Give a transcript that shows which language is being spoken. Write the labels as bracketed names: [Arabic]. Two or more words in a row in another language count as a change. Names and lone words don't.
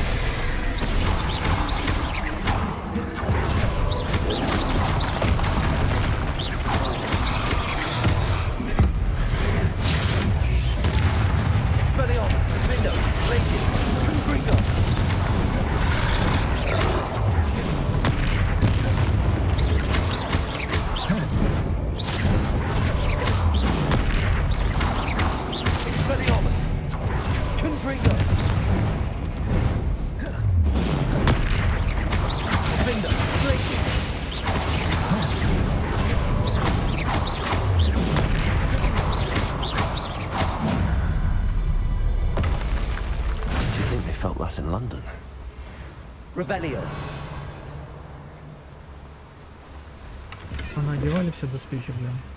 [English] Expelliarmus. Defender. Places. Confringo. Expelliarmus. Confringo. Defender. Places. Do you think they felt that in London? Revelio. [Russian] Надевали все доспехи, блин.